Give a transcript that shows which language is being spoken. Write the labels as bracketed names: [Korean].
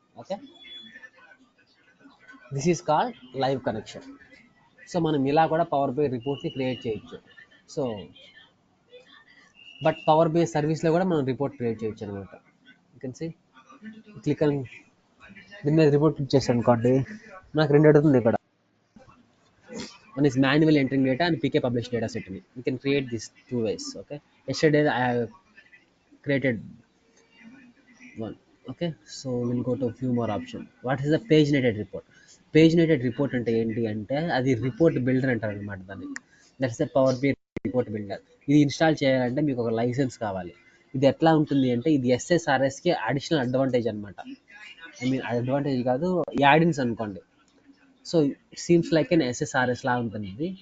[English] Okay, this is called live connection. [Telugu] So మనం ఇలా కూడా పవర్ బై రిపోర్ట్ని క్రియేట్ చేయొచ్చు. సో బట్ పవర్ బై సర్వీస్లో కూడా మనం రిపోర్ట్ క్రియేట్ చేయొచ్చు అనమాట. యూ కెన్ సీ, క్లిక్ అని దీని మీద రిపోర్ట్ క్లిక్ చేస్తాను అనుకోండి, నాకు 2 అడుగుతుంది ఇక్కడ. [English] One is manually entering data and PK publish data set. You can create these 2 ways. Okay. Yesterday I have created one. Okay. So we'll go to a few more options. What is the paginated report? [Telugu] Paginated report అంటే ఏంటి అంటే అది report builder అంటారు అనమాట దాన్ని. [English] That's the power B report builder. [Telugu] ఇది install చేయాలంటే మీకు ఒక లైసెన్స్ కావాలి. ఇది ఎట్లా ఉంటుంది అంటే ఇది SSRSకి అడిషనల్ అడ్వాంటేజ్ అనమాట. ఐ మీన్ అడ్వాంటేజ్ కాదు, యాడిన్స్ అనుకోండి. [English] so it seems like an [Telugu] SSRS లా ఉంటుంది ఇది.